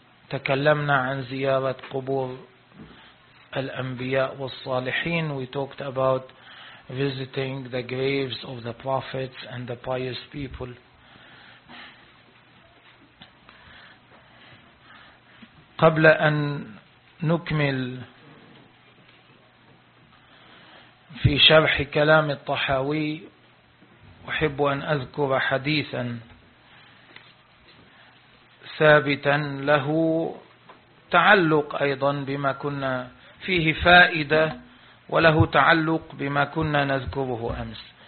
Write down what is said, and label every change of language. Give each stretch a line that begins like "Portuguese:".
Arabic: تكلمنا عن زيارة قبور الأنبياء والصالحين.
English: We talked about visiting the graves of the prophets and the pious people.
Arabic: قبل أن نكمل في شرح كلام الطحاوي، أحب أن أذكر حديثا ثابتا له تعلق أيضا بما كنا فيه فائدة، وله تعلق بما كنا نذكره أمس.